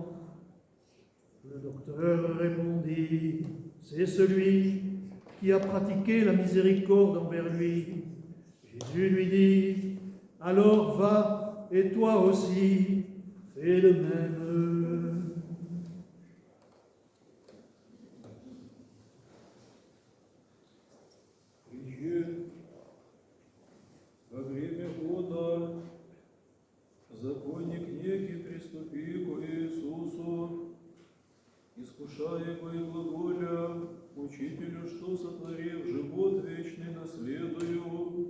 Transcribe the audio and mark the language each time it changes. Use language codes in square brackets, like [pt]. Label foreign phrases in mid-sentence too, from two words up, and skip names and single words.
[fr] Le docteur répondit, c'est celui qui a pratiqué la miséricorde envers lui. Jésus lui dit, alors va, et toi aussi, fais de même. [cu] Во время года законник некий, приступи к Иисусу, искушая его и глаголя, учителю, что сотворив, живот вечный наследую.